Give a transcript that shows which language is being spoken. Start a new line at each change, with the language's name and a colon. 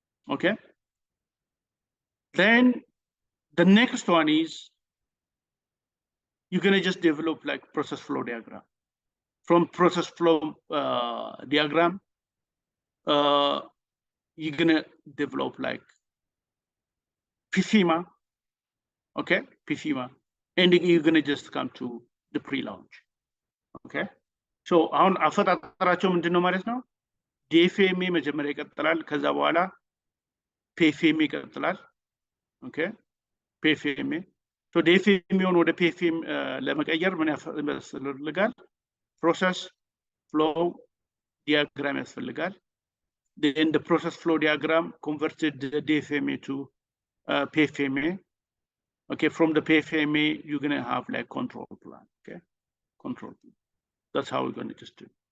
English: Okay, then the next one is you're gonna just develop like process flow diagram. From process flow diagram, you're gonna develop like FMEA. Okay, FMEA. And you're going to just come to the pre-launch. Okay.
Amharic: So አሁን አፈጣጠራቸው ምንድነው ማለት ነው? ዲኤፍኤምኤ መጀመሪያ ይቀጥላል። ከዛ በኋላ ፒኤፍኤምኤ ይቀጥላል። ኦኬ ፒኤፍኤምኤ ሶ ዲኤፍኤምኤውን ወደ ፒኤፍኤም ለመቀየር ምን ያስፈልጋል? ፕሮሰስ ፍሎው ዲያግራም ያስፈልጋል።
English: Then the process flow diagram converted the DFMA to PFMA. Okay, from the PFMA, you're going to have like control plan. Okay, control plan. That's how we're going to just do.